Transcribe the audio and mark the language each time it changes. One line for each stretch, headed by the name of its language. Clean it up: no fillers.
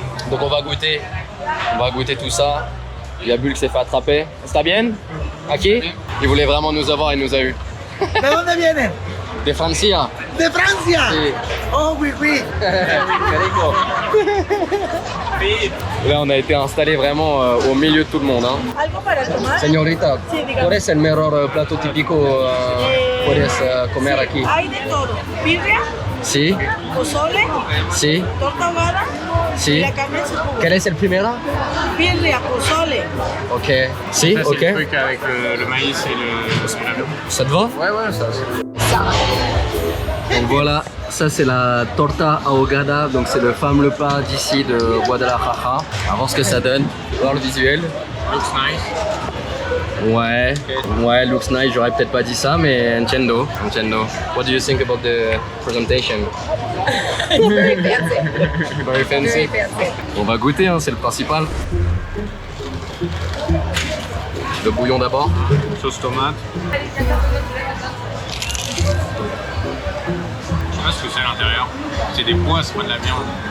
French: Donc, on va goûter tout ça. Il y a Bull qui s'est fait attraper.
Spanish: Está bien? Aquí?
French: Il voulait vraiment nous avoir, il nous a eu.
Spanish: ¿De dónde vienen? De Francia. De Francia. Sí.
French: Oh, oui, oui. Là, on a été installé vraiment au milieu de tout le monde. Hein.
Spanish: ¿Algo para tomar? Señorita, Sí, dígame. ¿cuál es el mejor plato típico puedes comer aquí? Hay de todo. Birria, Sí, pozole, sí, torta ahogada y sí. la carne en su jugo. ¿Quel es el primero? Birria, pozole. Ok. Si,
French: Ça, c'est
Spanish: ok.
French: le truc avec le maïs et la viande. Ça te va? Ouais, ça. Donc voilà, ça c'est la torta ahogada, donc c'est le fameux pain d'ici de Guadalajara. On va voir ce que ça donne, on va voir le visuel.
English: Looks nice.
French: Ouais,
English: looks nice,
French: j'aurais peut-être pas dit ça, mais Nintendo.
English: What do you think about the presentation? Very fancy. Very fancy. Very fancy.
French: On va goûter, hein, c'est le principal. Le bouillon d'abord. Sauce tomate. Je sais pas ce que c'est à l'intérieur. C'est des pois, c'est pas de la viande.